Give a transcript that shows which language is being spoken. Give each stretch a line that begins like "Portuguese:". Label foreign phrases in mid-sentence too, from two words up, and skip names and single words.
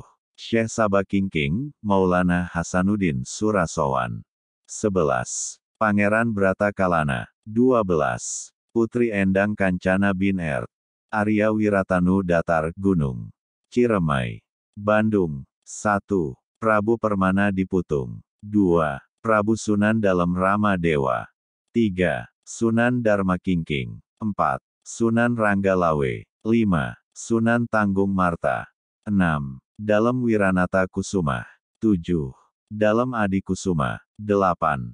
Indonesian: Syekh Sabah Kingking, Maulana Hasanuddin Surasowan. 11. Pangeran Brata Kalana. 12. Putri Endang Kancana bin Arya Wiratanu Datar, Gunung Ciremai. Bandung. 1. Prabu Permana di Putung. 2. Prabu Sunan dalam Rama Dewa. 3. Sunan Dharma Kingking. 4. Sunan Ranggalawe. 5. Sunan Tanggung Marta. 6. Dalam Wiranata Kusuma. 7. Dalam Adi Kusuma. 8.